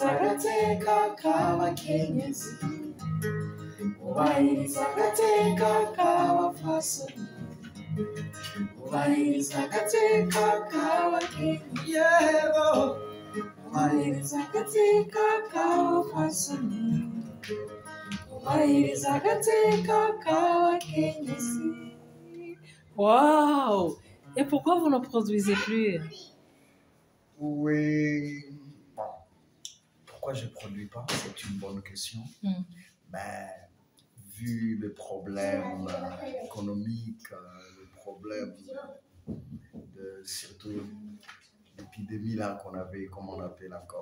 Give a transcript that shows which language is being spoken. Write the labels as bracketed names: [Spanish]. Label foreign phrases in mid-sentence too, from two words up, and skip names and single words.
[Rundi] agateka k'abakenyezi ubahiriza agateka k'abapfasoni ubahiriza agateka k'abakenyezi yego ubahiriza agateka k'abapfasoni ubahiriza agateka k'abakenyezi. Waouh! [French] Et pourquoi vous ne produisez plus? Oui. Bon. Pourquoi je ne produis pas? C'est une bonne question. Ben, vu le problème économique, le problème de surtout l'épidémie là qu'on avait, comment on appelle encore?